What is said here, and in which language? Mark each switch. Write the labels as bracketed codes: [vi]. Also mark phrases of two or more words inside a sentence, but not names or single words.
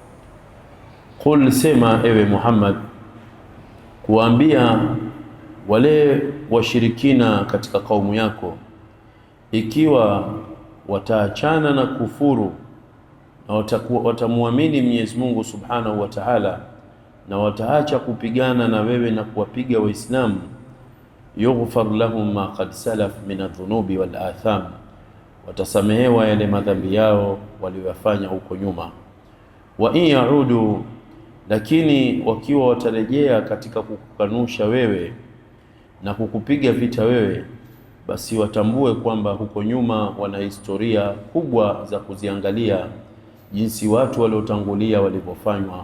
[sw] Qul, sema ewe Muhammad kuambia wale washirikina katika kaumu yako, ikiwa wataachana na kufuru na watamuamini Mwenyezi Mungu [ar] سبحانه وتعالى, [sw] na wataacha kupigana na wewe na kuwapiga Waislamu, [ar] يغفر لهم ما قد سلف من الذنوب والآثام, [sw] watasamehewa yale madhambi yao waliyofanya huko nyuma. [ar] وإن يعودوا, [sw] lakini wakiwa watarejea katika kukukanusha wewe na kukupiga vita wewe, basi watambue kwamba huko nyuma wana historia kubwa za kuziangalia jinsi watu waliotangulia walivyofanywa.